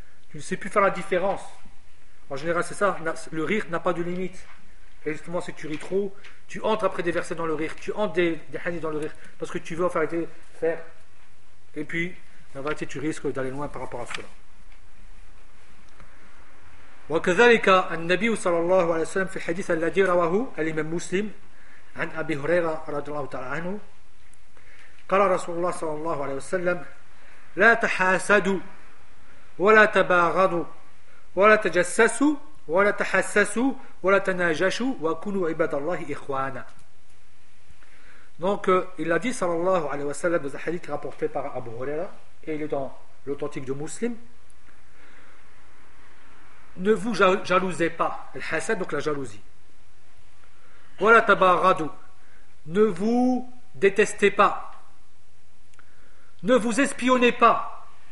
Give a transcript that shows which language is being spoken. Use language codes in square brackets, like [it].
[fr] Tu ne sais plus faire la différence. En général, c'est ça. Le rire n'a pas de limite. Et justement, si tu ris trop, tu entres après des versets dans le rire. Tu entres des hadiths dans le rire. Parce que tu veux en faire faire. Et puis, en réalité, tu risques d'aller loin par rapport à cela. [ar] وكذلك النبي صلى الله عليه وسلم في الحديث الذي رواه الإمام مسلم عن أبي هريرة رضي الله تعالى عنه قال رسول الله صلى الله عليه وسلم لا تحاسدوا ولا تباغضوا ولا تجسسوا ولا تحسسوا ولا تناجشوا وكونوا عباد الله إخوانا. [fr] Donc il a dit [ar] صلى الله عليه وسلم [fr] dans un hadith rapporté par Abu Huraira et il est dans l'authentique de Muslim. Ne vous jalousez pas. Al-hasad, donc la jalousie. Voilà tabaradou. Ne vous détestez pas. Ne vous espionnez pas.